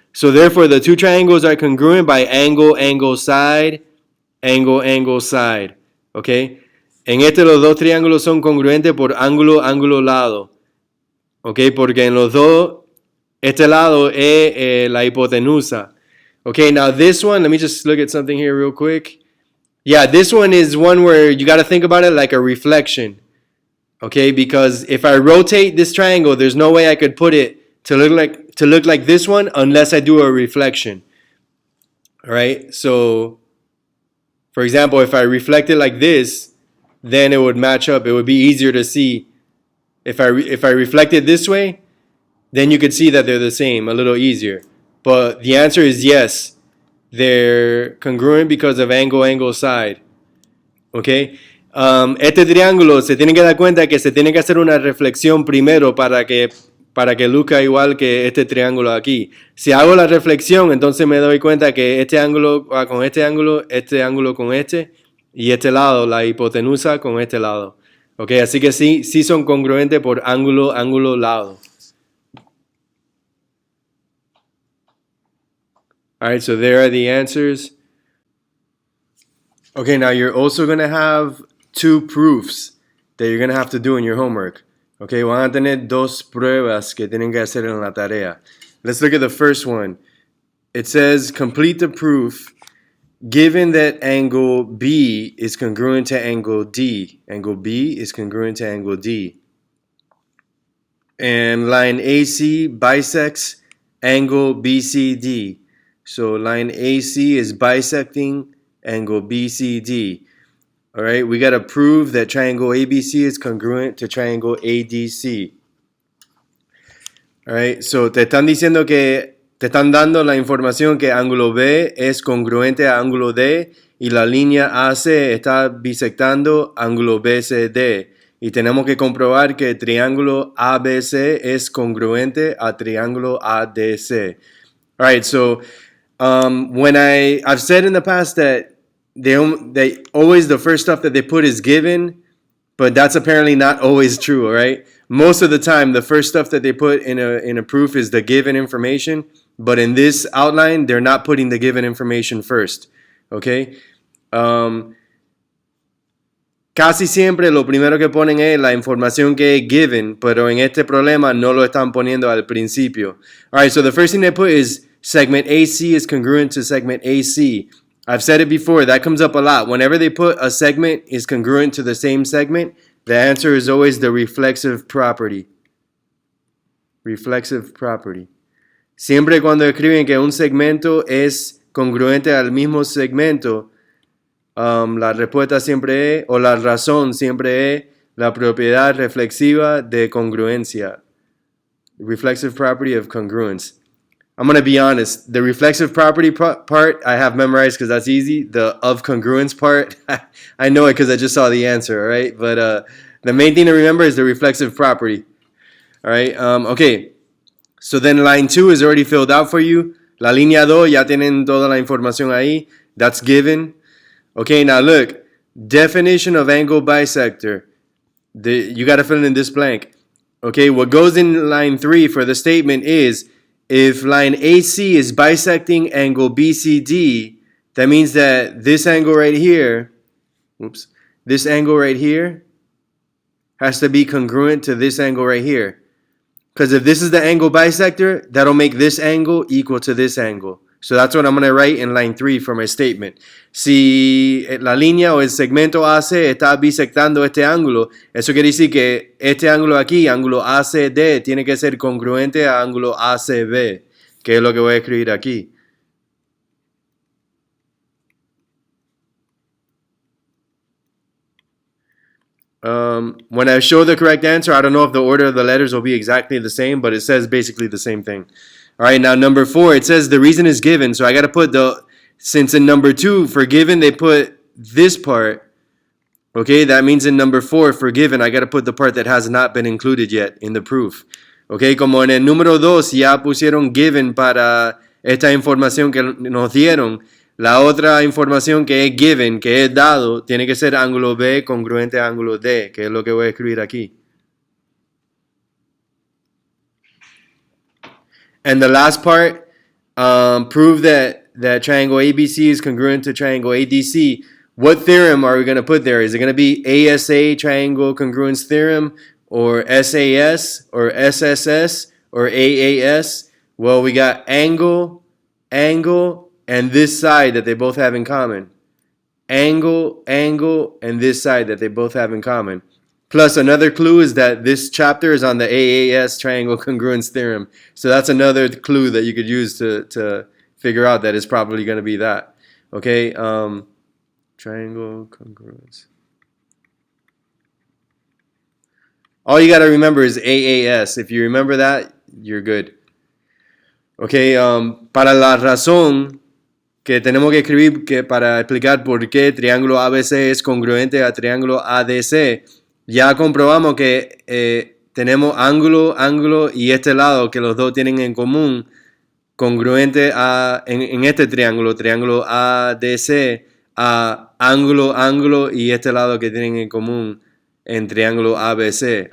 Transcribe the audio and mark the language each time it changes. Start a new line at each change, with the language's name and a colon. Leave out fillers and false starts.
English: So therefore, the 2 triangles are congruent by angle, angle, side, angle, angle, side, okay?
Spanish: En este los 2 triángulos son congruentes por ángulo, ángulo, lado, okay? Porque en los 2, este lado es la hipotenusa.
English: Okay, now this one, let me just look at something here real quick. Yeah, this one is one where you got to think about it like a reflection. Okay, because if I rotate this triangle, there's no way I could put it to look like this one unless I do a reflection. All right? So, for example, if I reflect it like this, then it would match up. It would be easier to see. If I reflect it this way, then you could see that they're the same, a little easier. But the answer is yes. They're congruent because of angle, side.
Spanish: ¿Ok? Este triángulo se tiene que dar cuenta que se tiene que hacer una reflexión primero para que luzca igual que este triángulo aquí. Si hago la reflexión, entonces me doy cuenta que este ángulo va con este ángulo con y este lado, la hipotenusa con este lado. ¿Ok? Así que sí son congruentes por ángulo, lado.
English: Alright, so there are the answers. Okay, now you're also going to have two proofs that you're going to have to do in your homework.
Spanish: Okay, van a tener dos pruebas que tienen que hacer en la tarea.
English: Let's look at the first one. It says, complete the proof given that angle B is congruent to angle D. Angle B is congruent to angle D. And line AC bisects angle BCD. So line AC is bisecting angle BCD. All right, we got to prove that triangle ABC is congruent to triangle ADC. All right, so
Spanish: te están dando la información que ángulo B es congruente a ángulo D y la línea AC está bisectando ángulo BCD. Y tenemos que comprobar que el triángulo ABC es congruente a triángulo ADC.
English: All right, so when I've said in the past that they always, the first stuff that they put is given, but that's apparently not always true, all right? Most of the time, the first stuff that they put in a proof is the given information, but in this outline, they're not putting the given information first, okay?
Spanish: Casi siempre lo primero que ponen es la información que es given, pero en este problema no lo están poniendo al principio.
English: All right, so the first thing they put is segment AC is congruent to segment AC. I've said it before, that comes up a lot. Whenever they put a segment is congruent to the same segment, the answer is always the reflexive property. Reflexive property.
Spanish: Siempre cuando escriben que un segmento es congruente al mismo segmento, la respuesta siempre es, o la razón siempre es, la propiedad reflexiva de congruencia.
English: Reflexive property of congruence. I'm going to be honest. The reflexive property part I have memorized because that's easy. The of congruence part, I know it because I just saw the answer, all right? But the main thing to remember is the reflexive property. All right? Okay. So then line 2 is already filled out for you.
Spanish: La línea 2, ya tienen toda la información ahí.
English: That's given. Okay, now look. Definition of angle bisector. You got to fill in this blank. Okay, what goes in line 3 for the statement is, if line AC is bisecting angle BCD, that means that this angle right here, this angle right here has to be congruent to this angle right here. Because if this is the angle bisector, that'll make this angle equal to this angle. So that's what I'm going to write in line 3 for my statement.
Spanish: Si la línea o el segmento AC está bisectando este ángulo, eso quiere decir que este ángulo aquí, ángulo ACD, tiene que ser congruente a ángulo ACB, que es lo que voy a escribir aquí.
English: When I show the correct answer, I don't know if the order of the letters will be exactly the same, but it says basically the same thing. All right, now number 4, it says the reason is given. So I got to put since in number 2, for given, they put this part. Okay, that means in number 4, for given, I got to put the part that has not been included yet in the proof.
Spanish: Okay, como en el número 2 ya pusieron given para esta información que nos dieron. La otra información que es given, que es dado, tiene que ser ángulo B congruente a ángulo D, que es lo que voy a escribir aquí.
English: And the last part, prove that triangle ABC is congruent to triangle ADC. What theorem are we going to put there? Is it going to be ASA triangle congruence theorem, or SAS, or SSS, or AAS? Well, we got angle, and this side that they both have in common. angle, angle, and this side that they both have in common. Plus, another clue is that this chapter is on the Aas Triangle Congruence Theorem. So that's another clue that you could use to figure out that it's probably going to be that. Okay, triangle congruence. All you got to remember is AAS. If you remember that, you're good.
Spanish: Okay, para la razón que tenemos que escribir que para explicar por qué triángulo ABC es congruente a triángulo ADC, ya comprobamos que tenemos ángulo, ángulo y este lado que los dos tienen en común, congruente en este triángulo, triángulo ADC, a ángulo, ángulo y este lado que tienen en común en triángulo ABC.